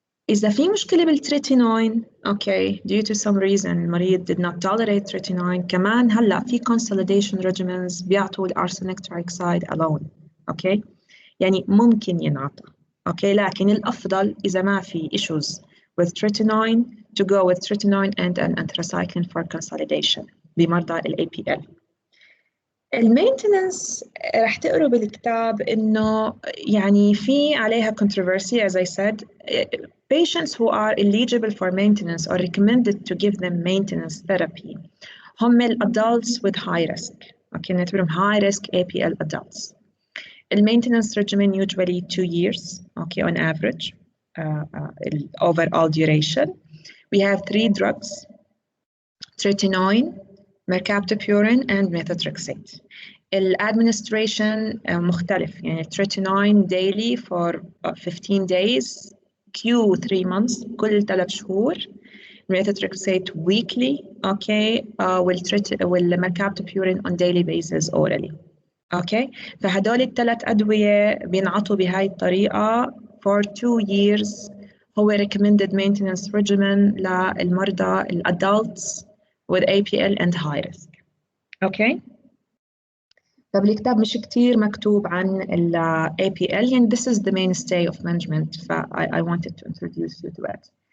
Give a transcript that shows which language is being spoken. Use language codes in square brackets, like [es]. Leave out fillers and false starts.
[en] إذا في مشكلة بالتريتينوين, okay, due to some reason المريض did not tolerate tretinoin, [ar] كمان هلا في [en] consolidation regimens بيعطوا arsenic trioxide alone, okay, يعني ممكن ينعطى, okay, لكن الأفضل إذا ما في issues with tretinoin to go with tretinoin and an anthracycline for consolidation بمرضى ال APL. [ar] المينتننس رح تقروا بالكتاب إنه يعني في عليها controversy as I said. [en] Patients who are eligible for maintenance or recommended to give them maintenance therapy [ar] هم [en] adults with high risk. Okay, نعتبرهم high risk APL adults. The maintenance regimen usually 2 years, okay, on average, overall duration. We have 3 drugs: tretinoin, mercaptopurine, and methotrexate. [ar] الادمنستريشن مختلف، يعني tretinoin daily for 15 days Q 3 months كل 3 شهور، methotrexate weekly okay والmercaptopurine on daily basis orally okay. فهدول الثلاث أدوية بينعطوا بهاي الطريقة [en] for 2 years. هو recommended maintenance regimen للمرضى adults with APL and high risk okay. [ar] فبالكتاب مش كتير مكتوب عن ال APL [en] يعني this is the mainstay of management I wanted to introduce you to it.